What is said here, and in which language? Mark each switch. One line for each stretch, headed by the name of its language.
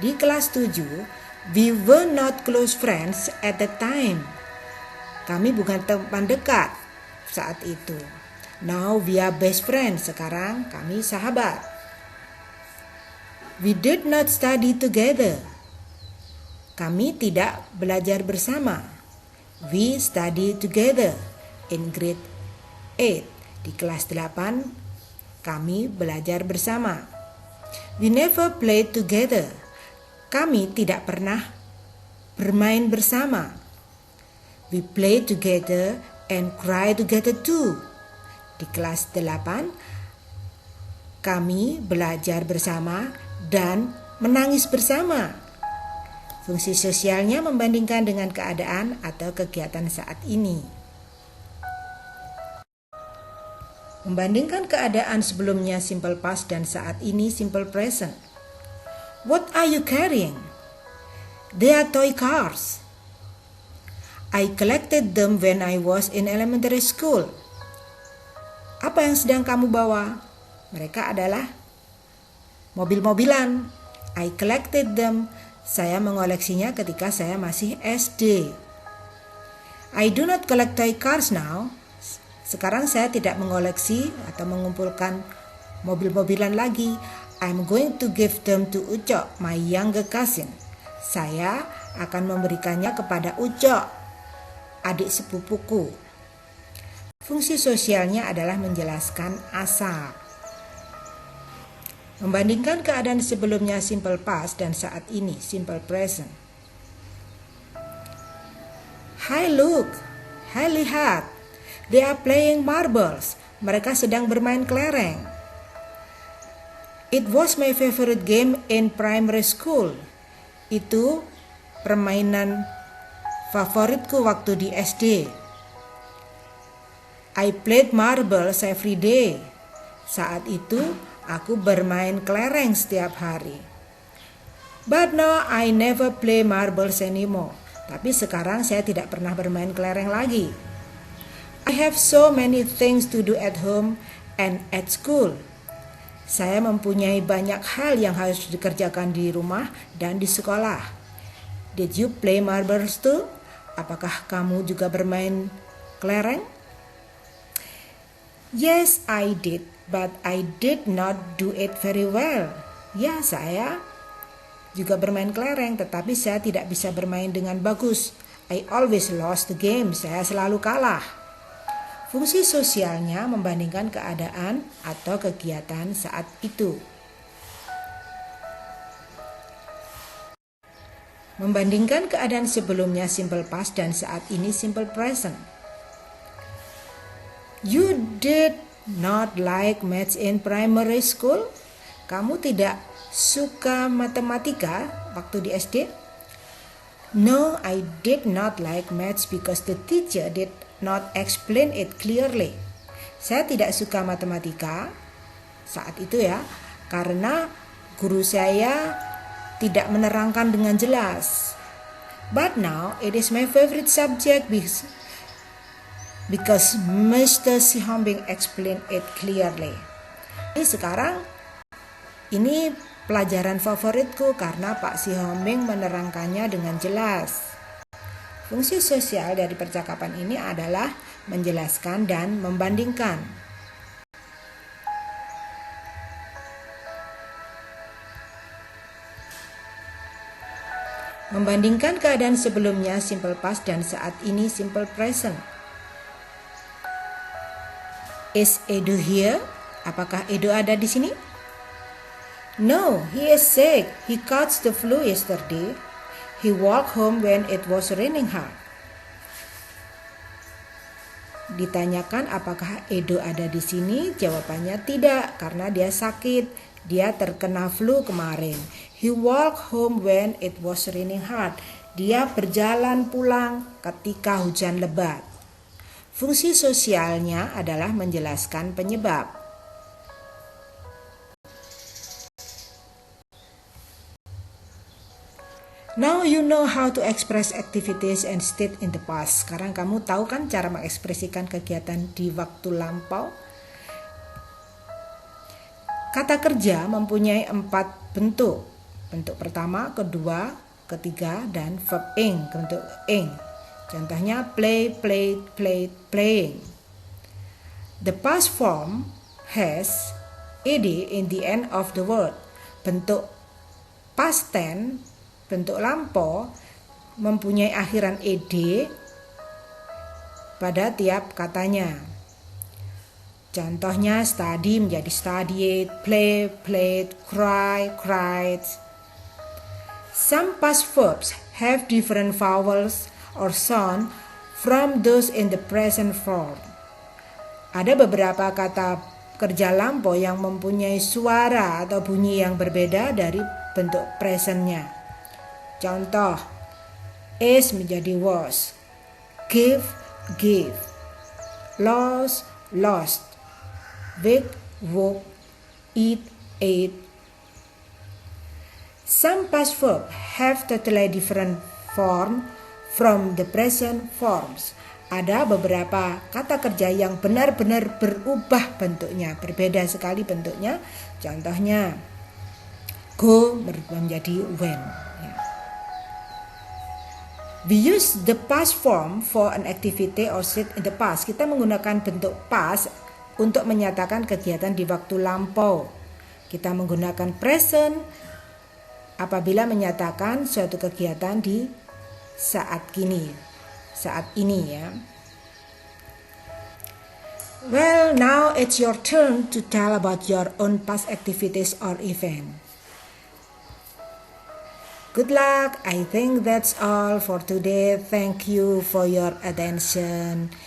Indonesian: Di kelas 7,
English: we were not close friends at the time.
Indonesian: Kami bukan teman dekat saat itu.
English: Now we are best friends.
Indonesian: Sekarang kami sahabat.
English: We did not study together.
Indonesian: Kami tidak belajar bersama.
English: We study together in grade 8.
Indonesian: Di kelas 8, kami belajar bersama.
English: We never played together.
Indonesian: Kami tidak pernah bermain bersama.
English: We play together and cry together too.
Indonesian: Di kelas 8, kami belajar bersama dan menangis bersama. Fungsi sosialnya membandingkan dengan keadaan atau kegiatan saat ini. Membandingkan keadaan sebelumnya simple past dan saat ini simple present.
English: What are you carrying? They are toy cars. I collected them when I was in elementary school.
Indonesian: Apa yang sedang kamu bawa? Mereka adalah mobil-mobilan.
English: I collected them.
Indonesian: Saya mengoleksinya ketika saya masih SD.
English: I do not collect toy cars now.
Indonesian: Sekarang saya tidak mengoleksi atau mengumpulkan mobil-mobilan lagi.
English: I'm going to give them to Ucok, my younger cousin.
Indonesian: Saya akan memberikannya kepada Ucok, adik sepupuku. Fungsi sosialnya adalah menjelaskan asal. Membandingkan keadaan sebelumnya simple past dan saat ini simple present.
English: Hi, look.
Indonesian: Hi, lihat.
English: They are playing marbles.
Indonesian: Mereka sedang bermain kelereng.
English: It was my favorite game in primary school.
Indonesian: Itu permainan favoritku waktu di SD.
English: I played marbles every day.
Indonesian: Saat itu aku bermain kelereng setiap hari.
English: But now I never play marbles anymore.
Indonesian: Tapi sekarang saya tidak pernah bermain kelereng lagi.
English: I have so many things to do at home and at school.
Indonesian: Saya mempunyai banyak hal yang harus dikerjakan di rumah dan di sekolah.
English: Did you play marbles too?
Indonesian: Apakah kamu juga bermain kelereng?
English: Yes, I did, but I did not do it very well.
Indonesian: Ya, saya juga bermain kelereng, tetapi saya tidak bisa bermain dengan bagus.
English: I always lost the game.
Indonesian: Saya selalu kalah. Fungsi sosialnya membandingkan keadaan atau kegiatan saat itu. Membandingkan keadaan sebelumnya simple past dan saat ini simple present.
English: You did not like maths in primary school?
Indonesian: Kamu tidak suka matematika waktu di SD?
English: No, I did not like maths because the teacher did not explain it clearly.
Indonesian: Saya tidak suka matematika saat itu ya, karena guru saya tidak menerangkan dengan jelas.
English: But now it is my favorite subject because Mr. Si Hombing explained it clearly.
Indonesian: Sekarang ini pelajaran favoritku karena Pak Si Hombing menerangkannya dengan jelas. Fungsi sosial dari percakapan ini adalah menjelaskan dan membandingkan. Membandingkan keadaan sebelumnya simple past dan saat ini simple present.
English: Is Edo here?
Indonesian: Apakah Edo ada di sini?
English: No, he is sick. He caught the flu yesterday. He walked home when it was raining hard.
Indonesian: Ditanyakan apakah Edo ada di sini? Jawabannya tidak, karena dia sakit. Dia terkena flu kemarin.
English: He walked home when it was raining hard.
Indonesian: Dia berjalan pulang ketika hujan lebat. Fungsi sosialnya adalah menjelaskan penyebab.
English: Now you know how to express activities and state in the past.
Indonesian: Sekarang kamu tahu kan cara mengekspresikan kegiatan di waktu lampau? Kata kerja mempunyai 4 bentuk. Bentuk pertama, kedua, ketiga, dan verb ing, bentuk ing.
English: Contohnya play, played, played, playing. The past form has ed in the end of the word.
Indonesian: Bentuk past tense, bentuk lampau, mempunyai akhiran ed pada tiap katanya. Contohnya study menjadi studied, play, played, cry, cried.
English: Some past verbs have different vowels or sound from those in the present form.
Indonesian: Ada beberapa kata kerja lampau yang mempunyai suara atau bunyi yang berbeda dari bentuk presentnya. Contoh, is menjadi was, give, gave, lost, lost, wake, woke, eat, ate.
English: Some past verbs have totally different form from the present forms.
Indonesian: Ada beberapa kata kerja yang benar-benar berubah bentuknya, berbeda sekali bentuknya. Contohnya, go berubah menjadi went.
English: We use the past form for an activity or state in the past.
Indonesian: Kita menggunakan bentuk past untuk menyatakan kegiatan di waktu lampau. Kita menggunakan present apabila menyatakan suatu kegiatan di saat ini ya.
English: Well, now it's your turn to tell about your own past activities or event. Good luck. I think that's all for today. Thank you for your attention.